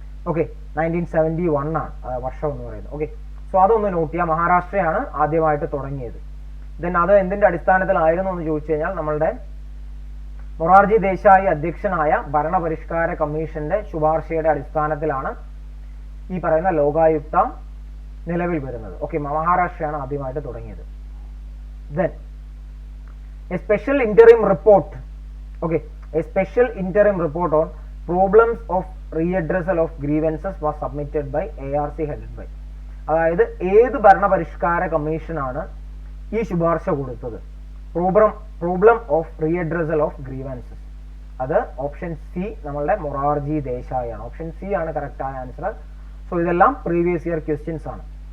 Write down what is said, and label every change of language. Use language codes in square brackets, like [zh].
[ml] Okay, 1971 ആണ് വർഷം എന്ന് പറയുന്നത്. ഓക്കെ, സോ അതൊന്ന് നോട്ട് ചെയ്യാം, മഹാരാഷ്ട്രയാണ് ആദ്യമായിട്ട് തുടങ്ങിയത്. ദെൻ അത് എന്തിന്റെ അടിസ്ഥാനത്തിലായിരുന്നു എന്ന് ചോദിച്ചു കഴിഞ്ഞാൽ നമ്മളുടെ മൊറാർജി ദേശായി അധ്യക്ഷനായ ഭരണപരിഷ്കാര കമ്മീഷന്റെ ശുപാർശയുടെ അടിസ്ഥാനത്തിലാണ് ഈ പറയുന്ന ലോകായുക്ത നിലവിൽ വരുന്നത്. ഓക്കെ, മഹാരാഷ്ട്രയാണ് ആദ്യമായിട്ട് തുടങ്ങിയത്. [en] Then a special interim report, okay, a special interim report on problems of readdressal of grievances was submitted by ARC headed by. [ml] അതായത് ഏത് ഭരണപരിഷ്കാര കമ്മീഷനാണ് ഈ ശുപാർശ കൊടുത്തത്? Problem of റീഅഡ്രസൽ of grievances. അത് ഓപ്ഷൻ സി, നമ്മളുടെ മൊറാർജി ദേശായി ആണ്. ഓപ്ഷൻ സി ആണ് കറക്റ്റ് ആയ ആൻസർ. സോ ഇതെല്ലാം പ്രീവിയസ് ഇയർ ക്വസ്റ്റ്യൻസ് ആണ്.